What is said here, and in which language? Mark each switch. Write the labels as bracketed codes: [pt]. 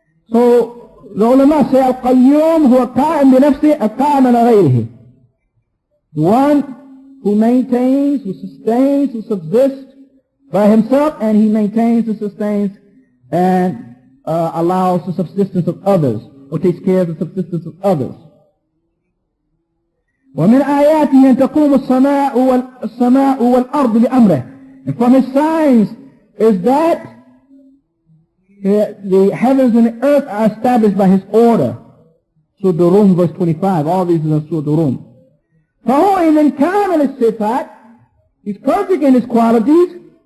[en] So the ulama say al-Qayyum huwa qa'im bi nafsihi al-qa'im ala ghayrihi. The one who maintains, who sustains, who subsists by himself, and he maintains and sustains and allows the subsistence of others, or takes care of the subsistence of others. [ar] ومن آياته أن تقوم السماء والأرض بأمره. [en] And from his signs is that the heavens and the earth are established by his order. Surah Rum, verse 25. All these are Surah Rum. فهو إذن كامل الصفات. He's perfect in his qualities.